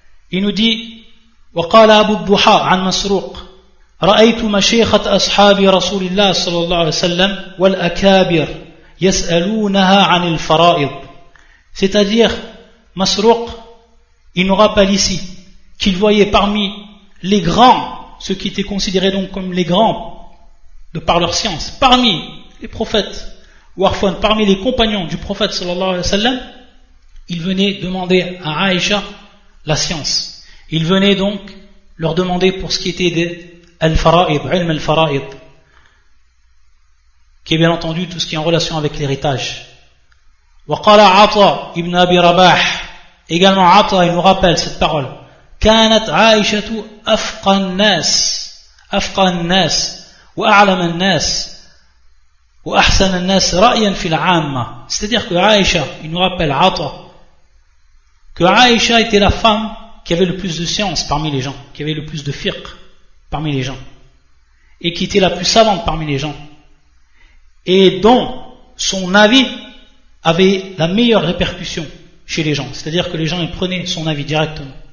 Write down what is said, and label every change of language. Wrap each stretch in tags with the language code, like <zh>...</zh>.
<fr>Il nous dit:</fr> <ar>وقال أبو الضحى عن مسروق رأيت مشيخة أصحاب رسول الله صلى الله عليه وسلم والأكابر يسألونها عن الفرائض.</ar> <fr>C'est-à-dire, Masruq, il nous rappelle ici qu'il voyait parmi les grands, ceux qui étaient considérés donc comme les grands de par leur science, parmi les prophètes, ou parmi les compagnons du prophète sallallahu alayhi wa sallam, il venait demander à Aïcha la science. Il venait donc leur demander pour ce qui était de al-fara'id, ilm al-fara'id, qui est bien entendu tout ce qui est en relation avec l'héritage.</fr> <ar>وقال عطاء ابن أبي رباح,</ar> <fr>également Ata, il nous rappelle cette parole:</fr> <ar>كانت عائشة أفقه الناس وأعلم الناس وأحسن الناس رأيا في العامة.</ar> <fr>C'est-à-dire que Aïcha, il nous rappelle Ata, que Aïcha était la femme qui avait le plus de science parmi les gens, qui avait le plus de fiqh parmi les gens, et qui était la plus savante parmi les gens, et dont son avis avait la meilleure répercussion chez les gens, c'est-à-dire que les gens ils prenaient son avis directement.</fr>